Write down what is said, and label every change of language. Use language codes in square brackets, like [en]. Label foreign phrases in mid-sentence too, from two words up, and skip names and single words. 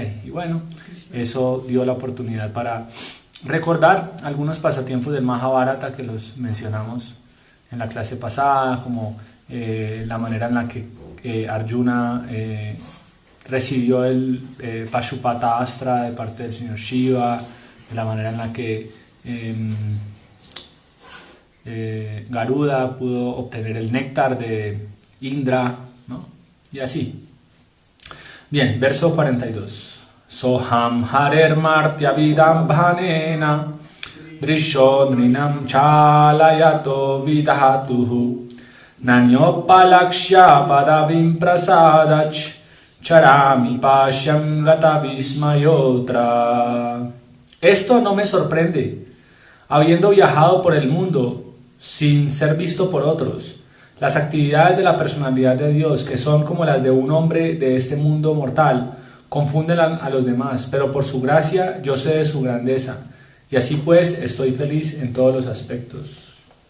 [es] y bueno, eso dio la oportunidad para recordar algunos pasatiempos del Mahabharata que los mencionamos en la clase pasada, como la manera en la que Arjuna recibió el Pashupata Astra de parte del señor Shiva, la manera en la que Garuda pudo obtener el néctar de Indra, ¿no? Y así. Bien, verso 42. [sa] सोऽहं हरेर् मर्त्य विडम् बनेन दृशो नृणां चालयतो विधातुः नान्योपलक्ष्य पदवीं प्रसादच् चरामि पश्यं गत विस्मयोऽत्र. [es] Esto no me sorprende, Habiendo viajado por el mundo sin ser visto por otros, las actividades de la personalidad de Dios, que son como las de un hombre de este mundo mortal, confunden a los demás, pero por su gracia yo sé de su grandeza, y así pues estoy feliz en todos los aspectos.